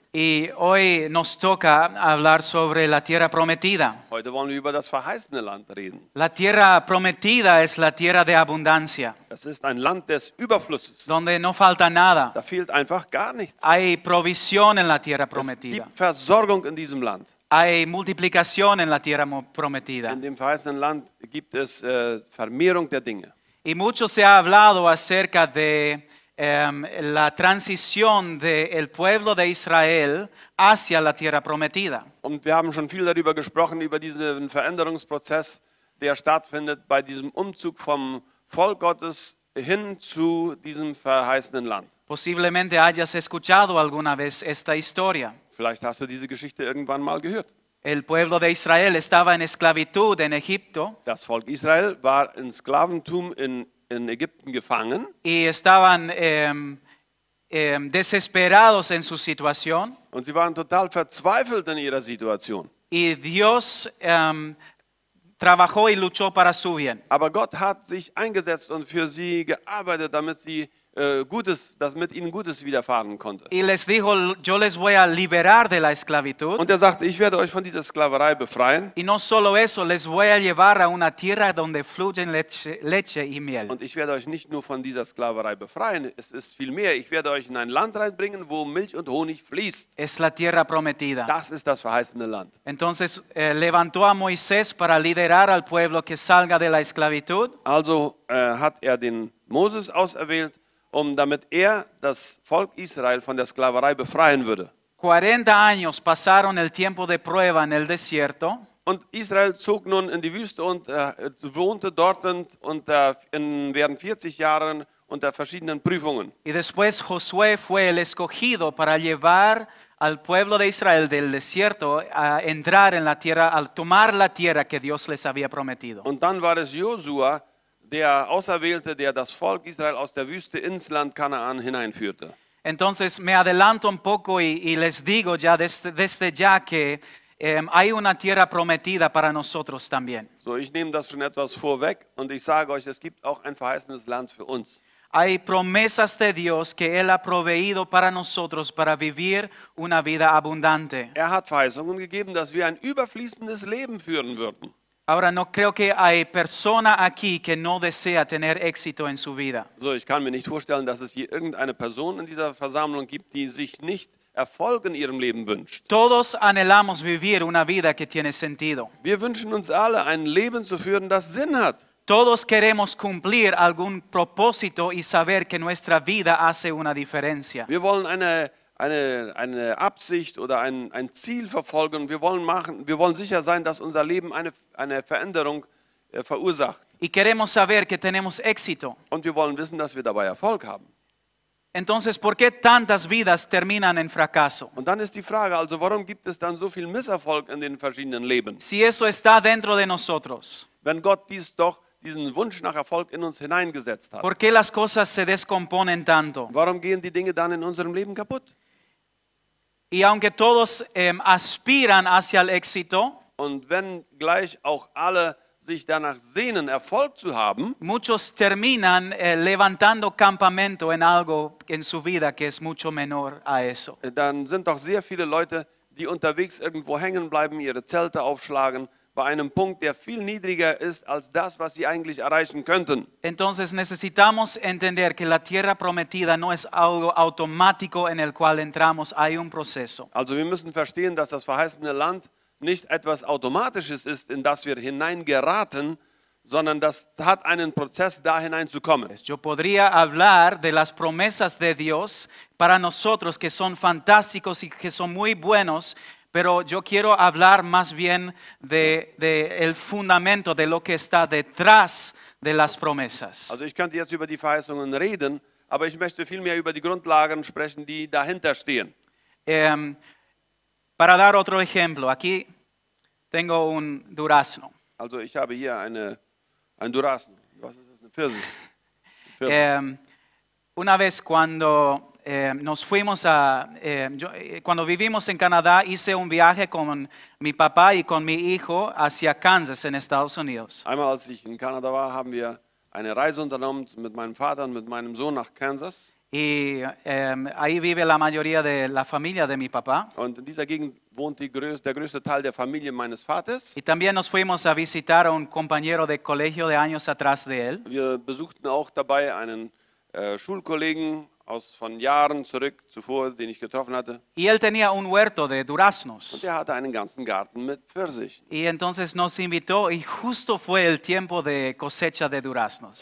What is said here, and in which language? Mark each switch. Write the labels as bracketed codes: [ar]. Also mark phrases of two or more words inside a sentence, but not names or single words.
[es] Y hoy nos toca hablar sobre la tierra prometida. [de] Heute wollen wir über das verheißene Land reden. [es] La tierra prometida es la tierra de abundancia, [de] Es ist ein Land des Überflusses. [es] donde no falta nada. [de] Da fehlt einfach gar nichts. [es] Hay provisión en la tierra [de] Es [es] prometida. [de] gibt Versorgung in diesem Land. [es] Hay multiplicación en la tierra prometida. [de] In dem verheißenen Land gibt es Vermehrung der Dinge. [es] Y mucho se ha hablado acerca de la transición del pueblo de Israel hacia la tierra prometida. [de] Und wir haben schon viel darüber gesprochen, über diesen Veränderungsprozess, der stattfindet bei diesem Umzug vom Volk Gottes hin zu diesem verheißenen Land. [es] Posiblemente hayas escuchado alguna vez esta historia. [de] Vielleicht hast du diese Geschichte irgendwann mal gehört. [es] El pueblo de Israel estaba en esclavitud en Egipto [de] Das Volk Israel war in Sklaventum in Ägypten gefangen [es] y estaban desesperados en su situación. [de] und sie waren total verzweifelt in ihrer Situation. [es] Y Dios trabajó y luchó para su bien. [de] Aber Gott hat sich eingesetzt und für sie gearbeitet, damit ihnen Gutes widerfahren konnte. [es] Y les dijo, yo les voy a liberar de la esclavitud. [de] Und er sagte, ich werde euch von dieser Sklaverei befreien [es] Y no solo eso, les voy a llevar a una tierra donde fluyen leche y miel. [de] und ich werde euch nicht nur von dieser Sklaverei befreien, es ist viel mehr, ich werde euch in ein Land reinbringen, wo Milch und Honig fließt. [es] Es la tierra prometida. [de] Das ist das verheißene Land. [es] Entonces levantó a Moisés para liderar al pueblo que salga de la esclavitud. [de] Also hat er den Moses auserwählt, damit er das Volk Israel von der Sklaverei befreien würde. [es] 40 años pasaron el tiempo de prueba en el desierto. [de] Und Israel zog nun in die Wüste und wohnte dort während 40 Jahren unter verschiedenen Prüfungen. [es] Y después Josué fue el escogido para llevar al pueblo de Israel del desierto a entrar en la tierra, al tomar la tierra que Dios les había prometido. [de] Und dann war es Josua, der Auserwählte, der das Volk Israel aus der Wüste ins Land Kanaan hineinführte. [es] Entonces me adelanto un poco y les digo ya desde ya que hay una tierra prometida para nosotros también. [de] So, ich nehme das schon etwas vorweg und ich sage euch, es gibt auch ein verheißenes Land für uns. [es] Hay promesas de Dios que Él ha proveído para nosotros para vivir una vida abundante. [de] Er hat Verheißungen gegeben, dass wir ein überfließendes Leben führen würden. [es] Ahora, no creo que hay persona aquí que no desea tener éxito en su vida. [de] So, ich kann mir nicht vorstellen, dass es hier irgendeine Person in dieser Versammlung gibt, die sich nicht Erfolg in ihrem Leben wünscht. [es] Todos anhelamos vivir una vida que tiene sentido. [de] Wir wünschen uns alle, ein Leben zu führen, das Sinn hat. [es] Todos queremos cumplir algún propósito y saber que nuestra vida hace una diferencia. [de] Wir wollen eine Absicht oder ein Ziel verfolgen. Wir wollen sicher sein, dass unser Leben eine Veränderung verursacht. [es] Y queremos saber que tenemos éxito. [de] Und wir wollen wissen, dass wir dabei Erfolg haben. [es] Entonces, ¿por qué tantas vidas terminan en fracaso? [de] Und dann ist die Frage, also warum gibt es dann so viel Misserfolg in den verschiedenen Leben? [es] Si eso está dentro de nosotros, [de] Wenn Gott diesen Wunsch nach Erfolg in uns hineingesetzt hat. [es] ¿por qué las cosas se descomponen tanto? [de] Warum gehen die Dinge dann in unserem Leben kaputt? [es] Y aunque todos aspiran hacia el éxito, [de] Und wenn gleich auch alle sich danach sehnen, Erfolg zu haben, [es] muchos terminan levantando campamento en algo en su vida que es mucho menor a eso. [de] dann sind doch sehr viele Leute, die unterwegs irgendwo hängen bleiben, ihre Zelte aufschlagen, bei einem Punkt, der viel niedriger ist als das, was sie eigentlich erreichen könnten. [es] Entonces necesitamos entender que la tierra prometida no es algo automático en el cual entramos, hay un proceso. [de] Also wir müssen verstehen, dass das verheißene Land nicht etwas Automatisches ist, in das wir hineingeraten, sondern das hat einen Prozess, da hineinzukommen. [es] Yo podría hablar de las promesas de Dios para nosotros que son fantásticos y que son muy buenos, pero yo quiero hablar más bien de el fundamento de lo que está detrás de las promesas. [de] Also ich könnte jetzt über die Verheißungen reden, aber ich möchte vielmehr über die Grundlagen sprechen, die dahinter stehen. [es] Para dar otro ejemplo, aquí tengo un durazno. [de] Also ich habe hier ein Durazno. Was ist das? Eine Pfirsich. [es] Una vez cuando nos fuimos cuando vivimos en Canadá, hice un viaje con mi papá y con mi hijo hacia Kansas en Estados Unidos. [de] Einmal, als ich in Kanada war, haben wir eine Reise unternommen mit meinem Vater und mit meinem Sohn nach Kansas. [es] Y ahí vive la mayoría de la familia de mi papá. [de] Und in dieser Gegend wohnt der größte Teil der Familie meines Vaters. [es] Y también nos fuimos a visitar a un compañero de colegio de años atrás de él. [de] Wir besuchten auch dabei einen Schulkollegen von Jahren zuvor, den ich getroffen hatte. [es] Y él tenía un huerto de [de] Und [es] duraznos. [de] er hatte einen ganzen Garten mit Pfirsichen. [es] Y entonces nos invitó y justo fue el tiempo de cosecha de duraznos.